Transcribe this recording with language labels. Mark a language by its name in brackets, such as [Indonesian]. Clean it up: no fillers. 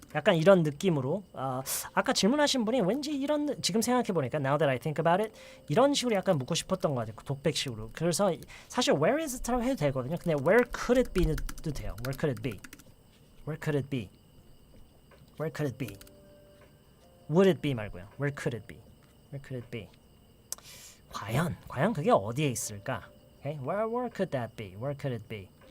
[Korean] 약간 이런 느낌으로 아까 질문하신 분이 왠지 이런 지금 생각해 보니까 [English] now that I think about it [Korean] 이런 식으로 약간 묻고 싶었던 것 같아요. 독백식으로. 그래서 사실 [English] where is it [Korean] 라고 해도 되거든요. [English] 근데 where could it be도 돼요. Where could it be? Where could it be? Where could it be? Would it be 말고요. Where could it be? Where could it be? [Korean] 과연 그게 어디에 있을까? [English] Okay? Where could that be? Where could it be?